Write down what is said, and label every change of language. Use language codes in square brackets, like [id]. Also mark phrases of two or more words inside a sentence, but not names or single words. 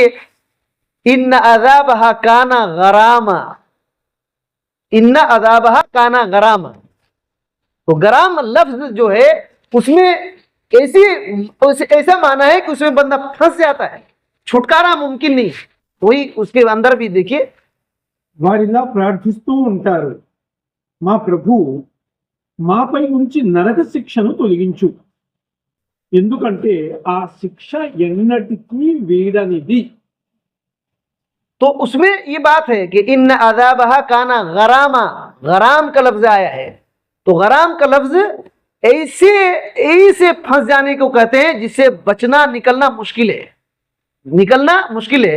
[ar] ان عذابہا کانا غراما, ان عذابہا کانا غراما. [ur] تو غرام لفظ جو ہے اس میں ایسا معنی ہے کہ اس میں بندہ پھنس جاتا ہے, چھٹکارا ممکن نہیں. وہی اس کے اندر بھی دیکھیے, [te] వారిలా ప్రార్థిస్తూ ఉంటారు, మా ప్రభు మాపై నుంచి నరక శిక్షను తొలగించు, ఎందుకంటే ఆ శిక్ష ఎన్నటికీ వీడనిది. [ur] تو اس میں یہ بات ہے کہ [ar] ان عذابہا کانا غراما, [ur] غرام کا لفظ آیا ہے. تو غرام کا لفظ ایسے پھنس جانے کو کہتے ہیں جس سے بچنا نکلنا مشکل ہے, نکلنا مشکل ہے.